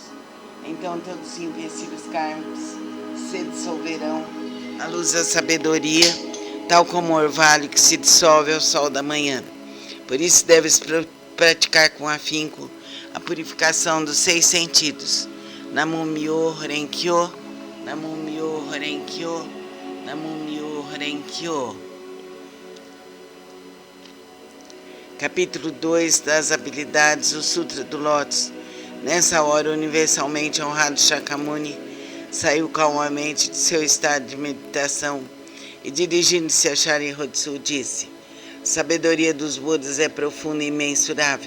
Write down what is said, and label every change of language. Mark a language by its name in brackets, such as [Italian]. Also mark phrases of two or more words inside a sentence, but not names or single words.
[Portuguese] Então todos os empecilhos kármicos se dissolverão à luz da sabedoria, tal como o orvalho que se dissolve ao sol da manhã. Por isso deves praticar com afinco a purificação dos 6 sentidos. [Japanese] 南無妙法蓮華経、南無妙法蓮華経、南無妙法蓮華経. [Portuguese] Capítulo 2 das habilidades, o Sutra do Lótus. Nessa hora, universalmente honrado Shakyamuni saiu calmamente de seu estado de meditação e, dirigindo-se a Sharihatsu, disse: a sabedoria dos Budas é profunda e imensurável.